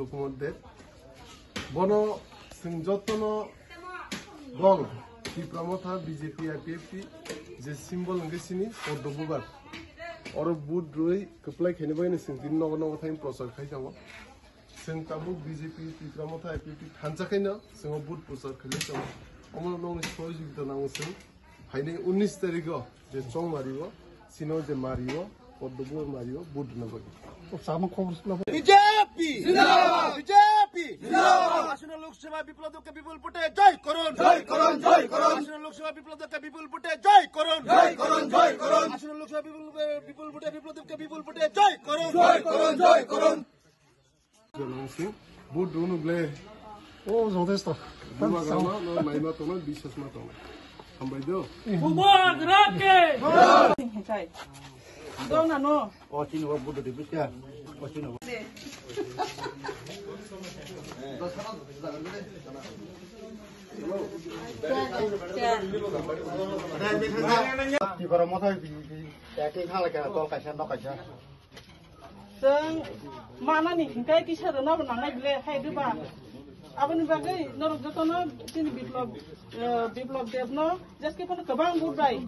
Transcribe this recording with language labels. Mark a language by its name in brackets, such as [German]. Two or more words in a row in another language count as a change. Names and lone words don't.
[Kok Borok] कुमार देब बनो जों जतन दल टिप्रामथा बीजेपी आईपीएफटी जे सिम्बल नगेसिनि पद्मबुबार और बुध रुई कपलाय खेने बायनो जों दिन नग नग थाइम प्रचार खाइ दङ जों ताबु बीजेपी टिप्रामथा आईपीएफटी थानजाखायनो जों बुध प्रचार खाइ दङ अमर नंनि सहयोगिता नांगौ जों फाइनाय 19 तारिखआव जे चं मारियो सिनो जे मारियो पद्मबुबार मारियो बुध नबगि सामा खबर [Hindi] बीजेपी जिंदाबाद बीजेपी जिंदाबाद [Bangla] আসন্ন লোকসভা বিপ্লবকে বিপুল ভোটে জয় করুন জয় করুন জয় করুন আসন্ন লোকসভা বিপ্লবকে বিপুল ভোটে জয় করুন জয় করুন জয় করুন আসন্ন লোকসভা বিপুল ভোটে বিপ্লবকে বিপুল ভোটে জয় করুন জয় করুন জয় করুন [Kok Borok] জনসিং বুধ রুনুগ্লে ও যথেষ্ট বুমাগামা ন মাইমা তন বিশ্বাস মা তন হামবাইদো বুবাগ রাকে চাই দং না নো ও চিনো বুধ দিবিকা ও চিনো जों मानानि हिंखाय किसार नाबो नांनाय बिले हायदोबा आबनि बागै नरक जतन दिनै बिप्लब देबनो जेसके फन गोबां बुबाय